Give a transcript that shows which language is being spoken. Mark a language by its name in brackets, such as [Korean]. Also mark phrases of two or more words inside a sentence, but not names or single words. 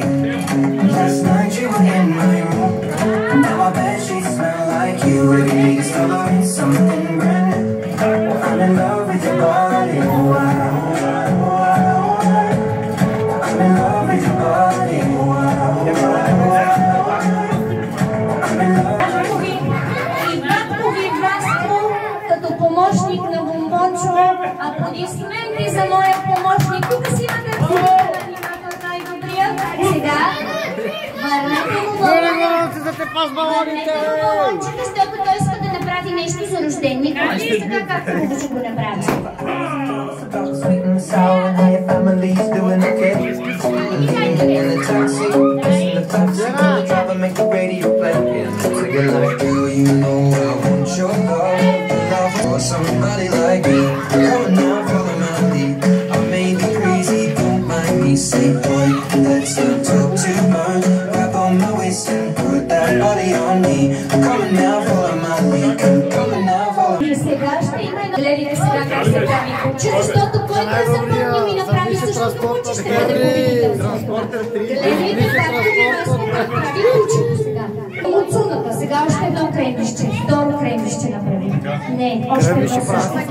[English] Last night you were in my room. Now my bed sheets smell like you. Every day discovering something brand new. I'm in love with your body. I'm in love with your body. I'm in love. [Bulgarian] И баткови Васко, като помощник на Бомбончо, аплодисменти за моя помощник. Тук си имате аниматор най-добрия. Сега върнете му балончета, защото той иска да направи нещо за рожденник. Вижте сега как хубаво ще го направи. [English] Sweet and sour, and how your family's doing okay. In the taxi, in the taxi, the driver make the radio play. Singing like, girl, you know I want your love for somebody like me. Come now, follow my lead. I may be crazy, don't mind me. Say, boy, let's not talk too much. Grab on my waist and put that body on me. Come now, follow my lead. Come now, follow. [Bulgarian] И сега ще има едно. Гледайте сега как се прави куче, защото който е запомнил и направи същото куче, ще бъде победител. Гледайте как прави кучето сега. Муцуната, сега още едно кремвище, второ кремвище направи. Не, още едно също.